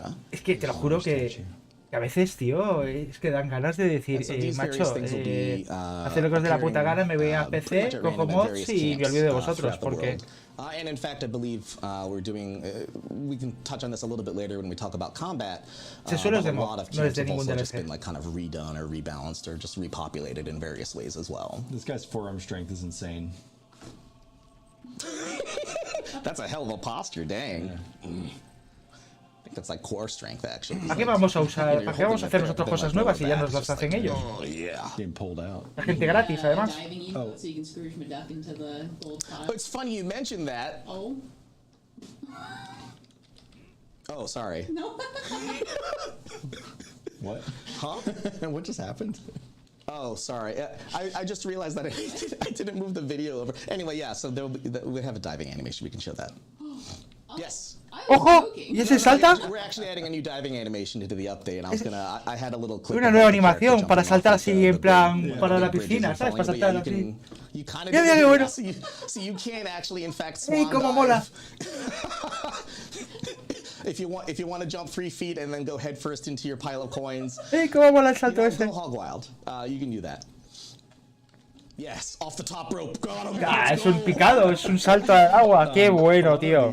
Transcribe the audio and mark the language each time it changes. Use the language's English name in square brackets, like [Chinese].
[Spanish] Es que te lo juro que a veces, tío, es que dan ganas de decir, macho, hacer lo que os dé la puta gana, me voy a PC, cojo mods y me olvido de vosotros, porque... [English] And in fact, I believe we're doing. We can touch on this a little bit later when we talk about combat. But a lot of camps have also just been like kind of redone or rebalanced or just repopulated in various ways as well. This guy's forearm strength is insane. That's a hell of a posture, dang. Yeah. I think that's like core strength, actually. [Spanish] ¿Para qué vamos a usar? ¿Para qué vamos a hacer nosotros cosas nuevas y ya nos las hacen ellos? [English] Oh yeah. Being pulled out. [Spanish] La gente gratis, además. [English] So you can Scrooge McDuck into the gold pot. Oh, it's funny you mentioned that. Oh. Oh, sorry. No. What? Huh? What just happened? Oh, sorry. I just realized that I didn't move the video over. Anyway, yeah. So we have a diving animation. We can show that. Yes. [Spanish] ¡Ojo! ¿Y ese salta? [English] We're actually adding a new diving animation into the update, and I had a little clip. [Spanish] Una nueva animación para saltar así en plan para la piscina, ¿sabes? Para saltar así. Mira, qué bueno. [English] So you can actually, in fact, [Spanish] ¡Ey, cómo mola! [English] If you want to jump 3 feet and then go head first into your pile of coins. [Spanish] ¡Ey, cómo mola el salto ese! [English] Go hog wild. You can do that. Yes, off the top rope. [Spanish] Es un picado, es un salto al agua. ¡Qué bueno, tío!